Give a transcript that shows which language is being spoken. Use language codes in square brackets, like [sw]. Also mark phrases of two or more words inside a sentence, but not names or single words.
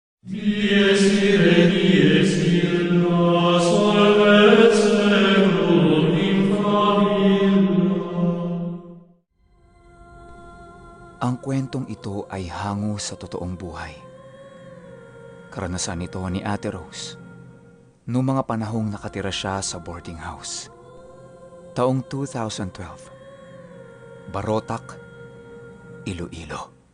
[la] Dies ire, dies illa, salvet seculum in favilla. [tl] Ang kwentong ito ay hango sa totoong buhay. Karanasan ito ni Ate Rose noong mga panahong nakatira siya sa boarding house. Taong 2012, Barotac, Iloilo.